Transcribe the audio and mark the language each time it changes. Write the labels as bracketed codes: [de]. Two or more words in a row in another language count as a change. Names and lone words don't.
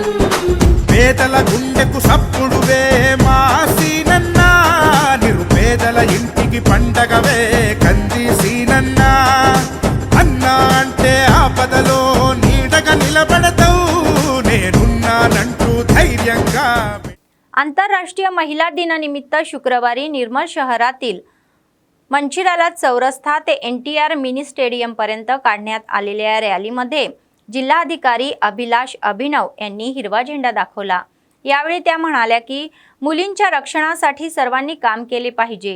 [te] పేదల గుండెకు సప్పుడువే మా సీనన్నా, నిరుపేదల ఇంటికి పండగవే కంది సీనన్నా. అన్నా అంటే ఆపదలో నీడగా నిలబడతావు, నేనున్నానంటూ ధైర్యంగా. [mr] आंतरराष्ट्रीय महिला दिनानिमित्त शुक्रवारी निर्मल शहरातील मंचिराला चौरस्ता ते NTR मिनी स्टेडियम पर्यंत काढण्यात आलेल्या रॅलीमध्ये जिल्हाधिकारी अभिलाष अभिनव यांनी हिरवा झेंडा दाखवला. यावेळी त्या म्हणाल्या की मुलींच्या रक्षणासाठी सर्वांनी काम केले पाहिजे.